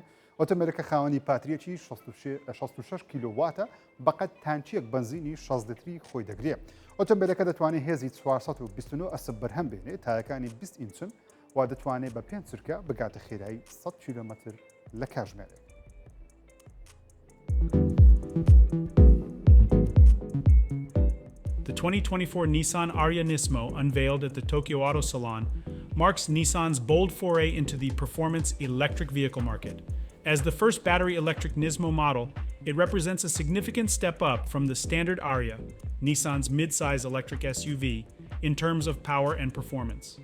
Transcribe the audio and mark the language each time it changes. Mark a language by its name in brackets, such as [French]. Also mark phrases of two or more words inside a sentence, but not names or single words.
[Central Kurdish] ئۆتۆمبیلەکە خاوەنی پاتریەکی 66 کیلۆواتە بەقەت تانچیەک بنزینی 6 لیتری خۆی دەگرێت. ئۆتۆمبیلەکە دەتوانێت هێزی 429 ئەسب بەرهەم بێنێت تایەکانی 20 ئینچن و دەتوانێت بە 5 چرکە بگاتە خێرایی 100 کیلۆمەتر لە کاتژمێرێک. [English] The 2024 Nissan Ariya Nismo, unveiled at the Tokyo Auto Salon, marks Nissan's bold foray into the performance electric vehicle market. As the first battery electric Nismo model, it represents a significant step up from the standard Ariya, Nissan's mid-size electric SUV, in terms of power and performance.